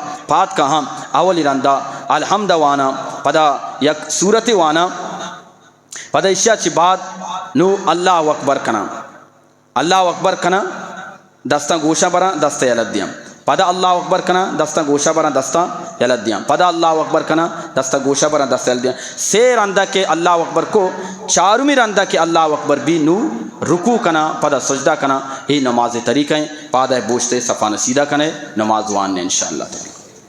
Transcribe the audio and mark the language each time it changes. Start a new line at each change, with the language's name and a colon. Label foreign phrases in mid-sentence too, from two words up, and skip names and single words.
Baluchi: پات کہاں اولی رندہ الحمد وانا پدا یک سورت وانا پدا اشیاء چی بعد نو
Arabic: اللہ اکبر
Baluchi: کنا، اللہ اکبر کنا دستہ گوشہ برا دستہ یلد دیاں، پدا
Arabic: اللہ اکبر
Baluchi: کنا دستہ گوشہ برا دستہ یلد دیاں، پدا
Arabic: اللہ اکبر
Baluchi: کنا دستہ گوشہ برا دستہ یلد دیاں، سے رندہ کے
Arabic: اللہ اکبر
Baluchi: کو چارمی رندہ کے
Arabic: اللہ اکبر
Baluchi: بھی نو رکوع کنا پدا سجدہ کنا، یہ نماز طریقہ ہیں پادہ بوشتے صفانہ سیدھا کنے نماز وان نے
Arabic: انشاءاللہ تعالی۔